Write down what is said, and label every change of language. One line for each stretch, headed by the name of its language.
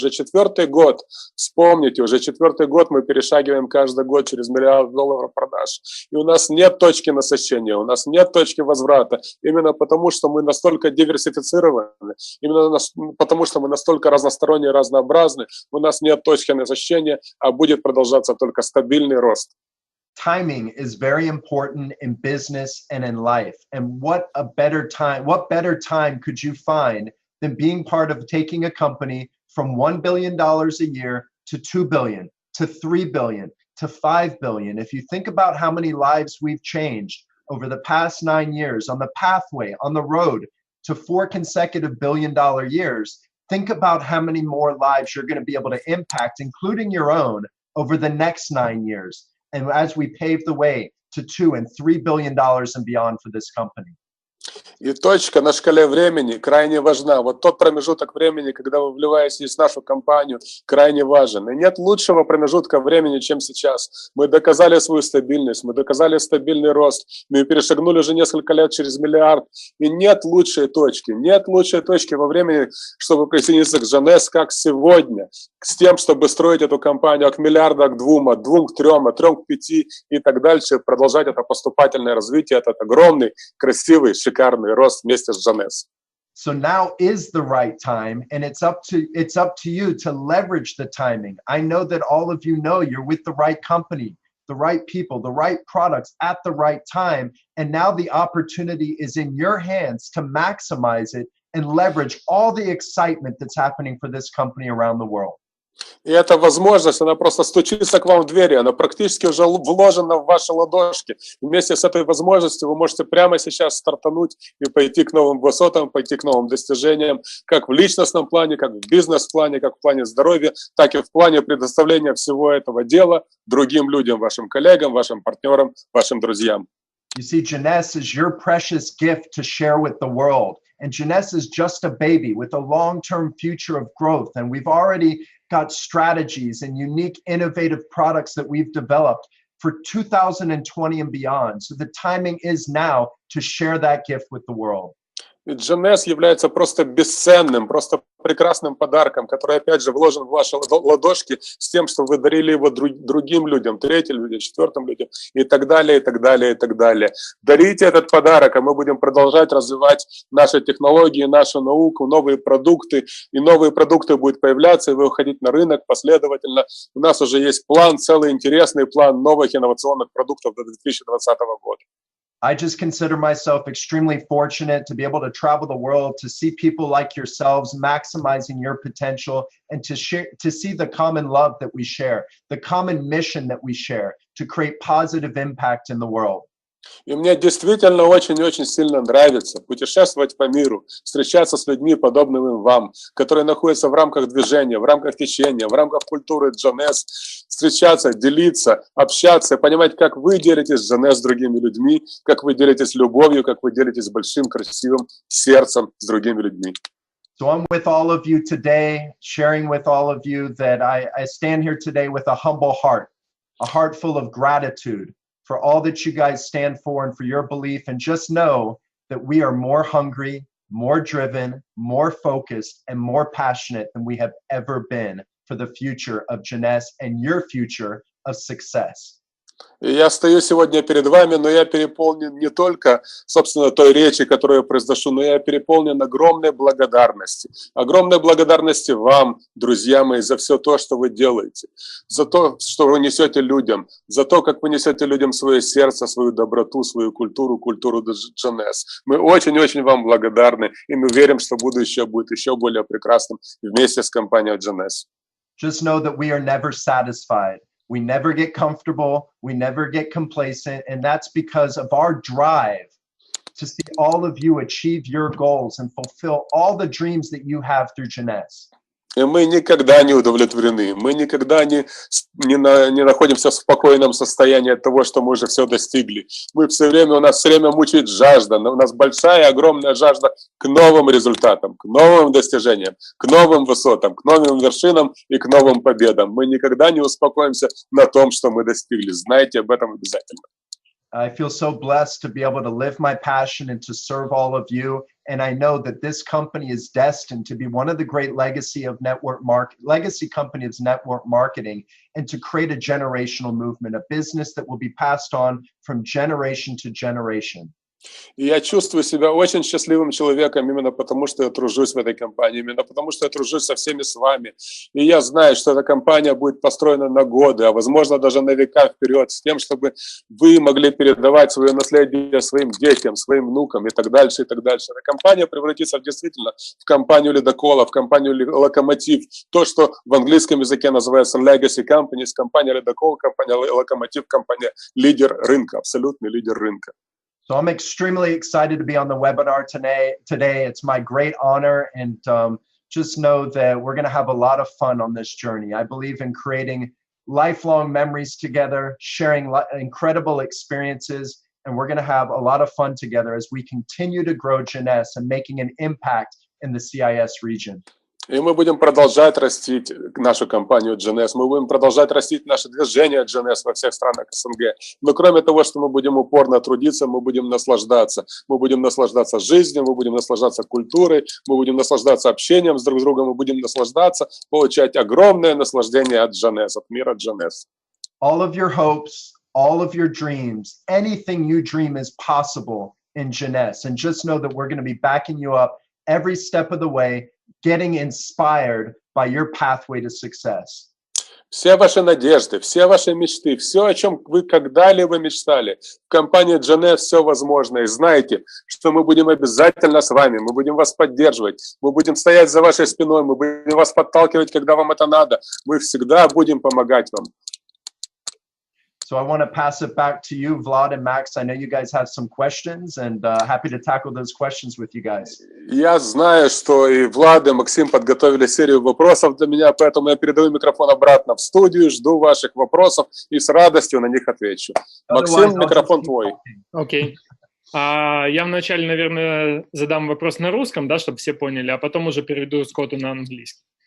Russian: Уже 4-й год, вспомните, уже 4-й год мы перешагиваем каждый год через $1 миллиард продаж. И у нас нет точки насыщения, у нас нет точки возврата. Именно потому, что мы настолько диверсифицированы, именно потому, что мы настолько разносторонние, разнообразны, у нас нет точки насыщения, а будет продолжаться только стабильный рост.
English: Timing is very important in business and in life. And what better time could you find than being part of taking a company from $1 billion a year to $2 billion, to $3 billion, to $5 billion. If you think about how many lives we've changed over the past 9 years on the pathway, on the road to 4 consecutive billion-dollar years, think about how many more lives you're going to be able to impact, including your own, over the next 9 years. And as we pave the way to $2 and $3 billion and beyond for this company.
Russian: И точка на шкале времени крайне важна. Вот тот промежуток времени, когда вы вливаетесь в нашу компанию, крайне важен. И нет лучшего промежутка времени, чем сейчас. Мы доказали свою стабильность, мы доказали стабильный рост, мы перешагнули уже несколько лет через $1 миллиард. И нет лучшей точки во времени, чтобы присоединиться к Jeunesse, как сегодня, с тем, чтобы строить эту компанию от $1 миллиарда к 2, от 2 к 3, от 3 к 5 и так дальше, продолжать это поступательное развитие, этот огромный, красивый, шикарный рост вместе с Jeunesse.
English: So now is the right time, and it's up to you to leverage the timing. I know that all of you know you're with the right company, the right people, the right products at the right time, and now the opportunity is in your hands to maximize it and leverage all the excitement that's happening for this company around the world.
Russian: И эта возможность, она просто стучится к вам в двери, она практически уже вложена в ваши ладошки. Вместе с этой возможностью вы можете прямо сейчас стартануть и пойти к новым высотам, пойти к новым достижениям, как в личностном плане, как в бизнес-плане, как в плане здоровья, так и в плане предоставления всего этого дела другим людям, вашим коллегам, вашим партнерам, вашим друзьям.
English: You see, Jeunesse is your precious gift to share with the world. And Jeunesse is just a baby with a long-term future of growth. And we've already got strategies and unique, innovative products that we've developed for 2020 and beyond. So the timing is now to share that gift with the world.
Russian: Ведь Jeunesse является просто бесценным, просто прекрасным подарком, который, опять же, вложен в ваши ладошки с тем, что вы дарили его другим людям, третьим людям, четвертым людям и так далее, и так далее, и так далее. Дарите этот подарок, а мы будем продолжать развивать наши технологии, нашу науку, новые продукты, и новые продукты будут появляться, и вы выходить на рынок последовательно. У нас уже есть план, целый интересный план новых инновационных продуктов до 2020 года.
English: I just consider myself extremely fortunate to be able to travel the world, to see people like yourselves maximizing your potential, and to see the common love that we share, the common mission that we share to create positive impact in the world.
Russian: И мне действительно очень-очень сильно нравится путешествовать по миру, встречаться с людьми, подобными вам, которые находятся в рамках движения, в рамках течения, в рамках культуры Jeunesse, встречаться, делиться, общаться, понимать, как вы делитесь Jeunesse с другими людьми, как вы делитесь любовью, как вы делитесь большим, красивым сердцем с другими людьми.
English: So I'm with all of you today, sharing with all of you that I stand here today with a humble heart, a heart full of gratitude for all that you guys stand for and for your belief. And just know that we are more hungry, more driven, more focused, and more passionate than we have ever been for the future of Jeunesse and your future of success.
Russian: И я стою сегодня перед вами, но я переполнен не только, собственно, той речи, которую я произношу, но я переполнен огромной благодарности. Огромной благодарности вам, друзья мои, за все то, что вы делаете, за то, что вы несете людям, за то, как вы несете людям свое сердце, свою доброту, свою культуру, культуру Jeunesse. Мы очень-очень вам благодарны, и мы верим, что будущее будет еще более прекрасным вместе с компанией Jeunesse.
English: Just know that we are never satisfied. We never get comfortable, we never get complacent, and that's because of our drive to see all of you achieve your goals and fulfill all the dreams that you have through Jeunesse.
Russian: И мы никогда не удовлетворены, мы никогда не находимся в спокойном состоянии от того, что мы уже все достигли. У нас все время мучает жажда, у нас большая, огромная жажда к новым результатам, к новым достижениям, к новым высотам, к новым вершинам и к новым победам. Мы никогда не успокоимся на том, что мы достигли. Знайте об этом обязательно.
English: I feel so blessed to be able to live my passion and to serve all of you. And I know that this company is destined to be one of the great legacy companies of network marketing, and to create a generational movement, a business that will be passed on from generation to generation.
Russian: И я чувствую себя очень счастливым человеком именно потому, что я тружусь в этой компании, именно потому, что я тружусь со всеми с вами. И я знаю, что эта компания будет построена на годы, а возможно даже на века вперед, с тем, чтобы вы могли передавать свое наследие своим детям, своим внукам и так дальше, и так дальше. Эта компания превратится действительно в компанию ледокола, в компанию локомотив. То, что в английском языке называется legacy companies, компания ледокол, компания локомотив, компания лидер рынка, абсолютный лидер рынка.
English: So I'm extremely excited to be on the webinar today. It's my great honor, and just know that we're going to have a lot of fun on this journey. I believe in creating lifelong memories together, sharing incredible experiences, and we're going to have a lot of fun together as we continue to grow Jeunesse and making an impact in the CIS region.
Russian: И мы будем продолжать растить нашу компанию Jeunesse, мы будем продолжать растить наше движение Jeunesse во всех странах СНГ. Но кроме того, что мы будем упорно трудиться, мы будем наслаждаться. Мы будем наслаждаться жизнью, мы будем наслаждаться культурой, мы будем наслаждаться общением с друг другом, мы будем наслаждаться, получать огромное наслаждение от Jeunesse, от мира Jeunesse.
English: All of your hopes, all of your dreams, anything you dream is possible in Jeunesse. And just know that we're going to be backing you up every step of the way, getting inspired by your pathway to success.
Russian: Все ваши надежды, все ваши мечты, все, о чем вы когда-либо мечтали. В компании Jeunesse все возможно. И знайте, что мы будем обязательно с вами, мы будем вас поддерживать, мы будем стоять за вашей спиной, мы будем вас подталкивать, когда вам это надо. Мы всегда будем помогать вам.
English: So I want to pass it back to you, Vlad and Max. I know you guys have some questions, and happy to tackle those questions with you guys.
Russian: Я знаю, что и Влад, и Максим подготовили серию вопросов для меня, поэтому я передаю микрофон обратно в студию, жду ваших вопросов и с радостью на них отвечу. Максим, микрофон твой. Окей. Я вначале, наверное, задам вопрос на русском, да, чтобы все поняли, а потом уже переведу Скотту на английский.